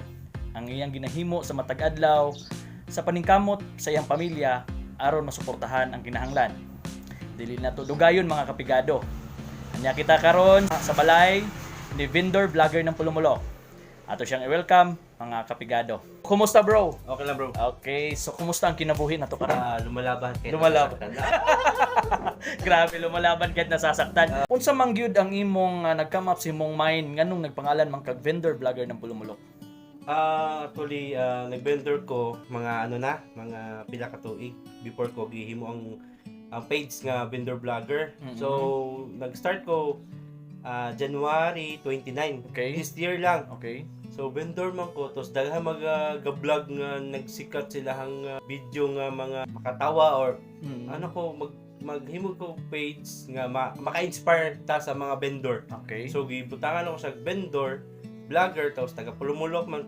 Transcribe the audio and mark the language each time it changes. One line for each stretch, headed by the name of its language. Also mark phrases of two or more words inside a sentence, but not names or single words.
Cebuano: Ang iyang ginahimo sa matag adlaw sa paningkamot sa iyang pamilya aron masuportahan ang kinahanglan. Dili na to dugayon mga kapigado. Anya kita karon sa balay ni vendor vlogger ng Pulumulok. Ato siyang i-welcome mga kapigado. Kumusta bro? Okay lang bro. Okay, so kumusta ang kinabuhi nato karon?
Filipino: Lumalaban kahit Lumalaban. Grabe, lumalaban kahit nasasaktan.
Cebuano: Unsa man gyud ang imong nag-
English: come up
Cebuano: sa imong mind nganong nagpangalan man kag vendor vlogger ng Pulumulok? Actually, nag-vendor ko mga mga pila ka tuig before ko gihimo ang page nga vendor vlogger. Mhm. So, nag-start ko January 29. Okay.
English: This year lang.
Cebuano: Okay. So, vendor man ko. Tapos, daghan mag-vlog nga nagsikat sila hang video nga mga makatawa or maghimo ko page nga maka-inspire ta sa mga vendor. Okay. So, gibutangan ako sa vendor, vlogger, tapos taga Pulumulok man.